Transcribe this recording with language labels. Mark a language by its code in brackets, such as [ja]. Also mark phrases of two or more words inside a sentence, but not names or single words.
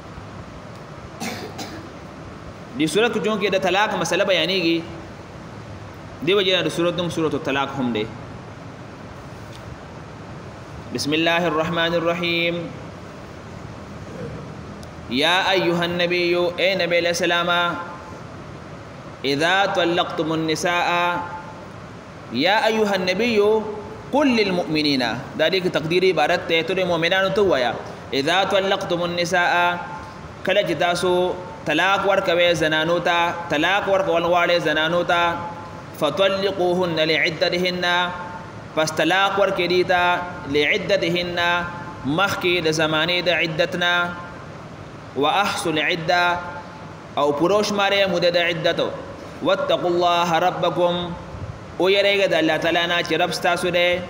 [ps] دی صورت کې چونکې د طلاق مسله بیانېږي دی وجه د صورت نوم سورۃ الطلاق هم دی. بسم الله الرحمن الرحیم. [ar] یا ایها النبی، [ur] اے نبی علیہ السلام، [ar] اذا طلقتم النساء، یا ایها النبی قل للمؤمنین، [ps] دا دې تقدیری عبارت ته ته مؤمنانو ته وایا [ar] اذا طلقتم النساء، [ps] کله چې تاسو طلاق ورکوي زنانو ته، طلاق ورکول غواړي زنانو ته، [ar] فطلقوهن لعدتهن، [ps] پس طلاق ورکړي دي ته لعدتهن مخکې د زمانې د عدتنا، [ar] واحصوا العده [ps] او پروش ماره مده د عدتو، [ar] واتقوا الله ربکم، [ps] او یریږه د [ar] الله تعالی [ps] نه چې رب ستاسو دی.